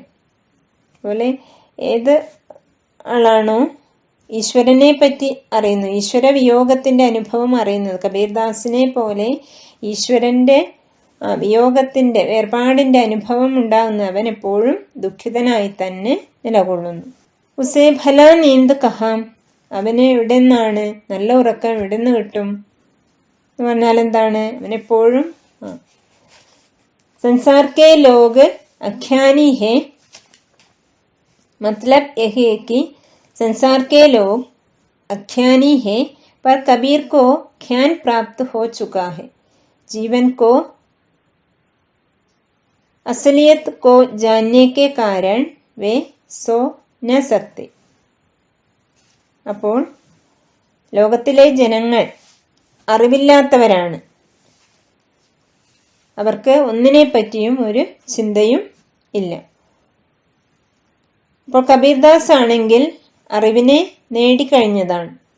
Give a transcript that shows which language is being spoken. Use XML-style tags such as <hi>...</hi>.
<ml>അതുപോലെ ഏത് ആളാണോ ഈശ്വരനെ പറ്റി അറിയുന്നു, ഈശ്വര വിയോഗത്തിൻ്റെ അനുഭവം അറിയുന്നത്, കബീർദാസിനെ പോലെ ഈശ്വരൻ്റെ വിയോഗത്തിൻ്റെ വേർപാടിൻ്റെ അനുഭവം ഉണ്ടാകുന്ന അവൻ എപ്പോഴും ദുഃഖിതനായി തന്നെ നിലകൊള്ളുന്നു.</ml> <hi>ഉസേ ഭല നീന്ത് കഹാം.</hi> <ml>അവന് എവിടെ നിന്നാണ് നല്ല ഉറക്കം എവിടെ നിന്ന് കിട്ടും എന്ന് പറഞ്ഞാൽ എന്താണ്? അവനെപ്പോഴും</ml> <hi>संसार के लोग अज्ञानी है. मतलब यही है कि संसार के लोग अज्ञानी है, पर कबीर को ज्ञान प्राप्त हो चुका है. जीवन को असलियत को जानने के कारण वे सो न सकते.</hi> <ml>അപ്പോൾ ലോകത്തിലെ ജനങ്ങൾ അറിവില്ലാത്തവരാണ്. അവർക്ക് ഒന്നിനെ പറ്റിയും ഒരു ചിന്തയും ഇല്ല. അപ്പോൾ കബീർദാസ് ആണെങ്കിൽ അറിവിനെ നേടിക്കഴിഞ്ഞതാണ്.</ml>